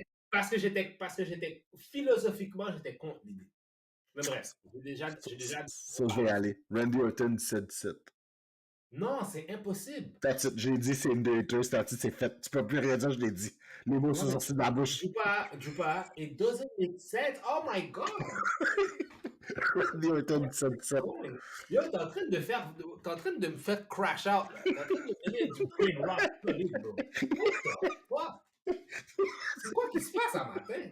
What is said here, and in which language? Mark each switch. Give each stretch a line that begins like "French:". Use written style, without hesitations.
French: Parce que j'étais philosophiquement, j'étais contre l'idée. Mais bref, j'ai déjà Ça, je vais y aller. Randy Orton 17-17. Non, c'est impossible.
English: That's it.
French: J'ai dit, c'est une des haters, c'est fait. Tu peux plus rien dire, je l'ai dit. Les mots sont sortis de ma bouche.
English: Drupa, it doesn't make sense. Oh my god! Randy Orton 17-17.
French: Yo, t'es en train de me faire crash out, là. T'es en train de me donner du brain rock solide, bro.
English: What the fuck?
French: C'est quoi qui se passe à matin?